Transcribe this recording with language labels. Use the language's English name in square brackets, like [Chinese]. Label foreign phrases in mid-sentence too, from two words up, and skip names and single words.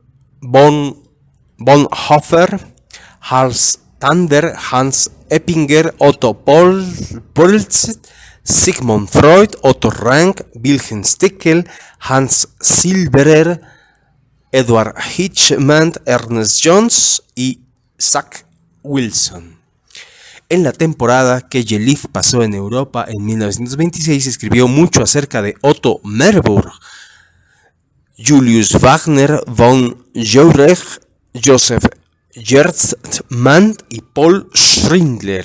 [Spanish] Bonhoeffer, Hans Tander, Hans Eppinger, Otto Polz, Sigmund Freud, Otto Rank, Wilhelm Stickel, Hans Silberer, Edward Hitchman, Ernest Jones y Zach Wilson. En la temporada que Jeliff pasó en Europa en 1926, escribió mucho acerca de Otto Merburg, Julius Wagner, von Jauregg, Joseph Gerstmann y Paul Schindler.